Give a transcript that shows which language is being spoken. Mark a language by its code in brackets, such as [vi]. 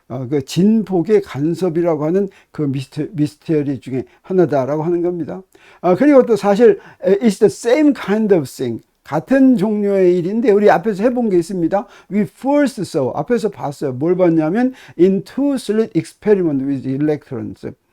[ko] 그 진폭의 간섭이라고 하는 그 미스터리 중에 하나다라고 하는 겁니다. 그리고 또 사실 [en] it's the same kind of thing. [ko] 같은 종류의 일인데 우리 앞에서 해본 게 있습니다. [en] We first saw, [ko] 앞에서 봤어요. 뭘 봤냐면 [en] in two slit experiment with electrons.